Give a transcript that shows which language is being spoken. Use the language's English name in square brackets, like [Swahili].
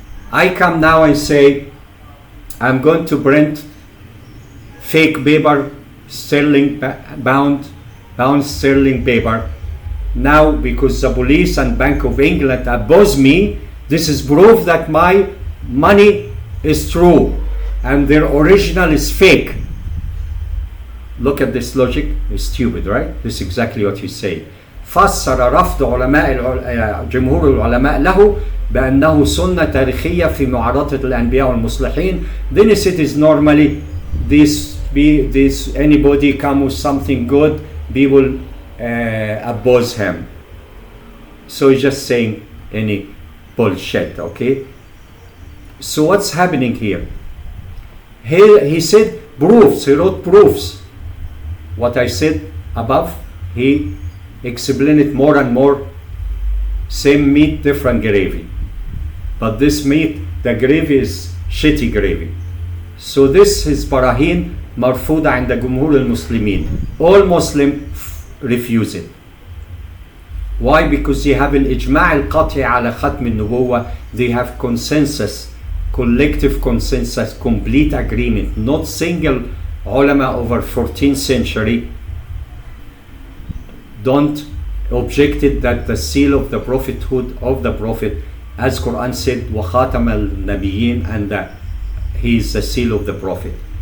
[English] I come now and say, I'm going to print fake paper, sterling bound sterling paper. Now, because the police and Bank of England oppose me, this is proof that my money is true and their original is fake. Look at this logic. It's stupid, right? This is exactly what he's saying. [Arabic] فسر رفض جمهور العلماء له بأنه سنة تاريخية في معارضة الأنبياء والمصلحين. [English] Then he said is normally this anybody come with something good, people oppose him. So he's just saying any bullshit, okay? So what's happening here? He said proofs, he wrote proofs. What I said above, he explained it more and more. Same meat, different gravy. But this meat, the gravy is shitty gravy. So this is [Arabic] براهين مرفوضة عند جمهور المسلمين. [English] All Muslims refuse it. Why? Because they have [Arabic] الإجماع القطعي على ختم النبوة. [English] They have consensus, collective consensus, complete agreement. Not single ulama over 14th century don't objected that the seal of the prophethood of the prophet as Quran said, [Arabic] وَخَاتَمَ النَّبِيِّينَ, [English] and he is the seal of the prophet.